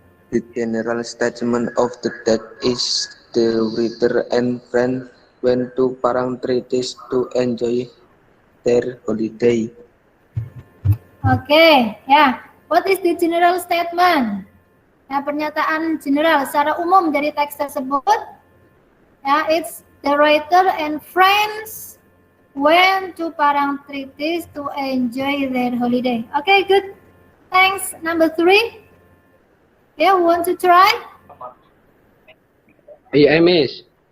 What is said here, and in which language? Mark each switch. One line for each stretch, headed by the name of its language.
English: The general statement of the text is the reader and friend went to Parangtritis to enjoy their holiday. Okay, yeah. What is the general statement?
Indonesian: Ya, pernyataan general secara umum dari teks tersebut.
English: Ya, it's the writer and friends went to Parang Tritis to enjoy their holiday. Okay, good. Thanks. Number 3. Yeah, want to try? Yeah, Miss.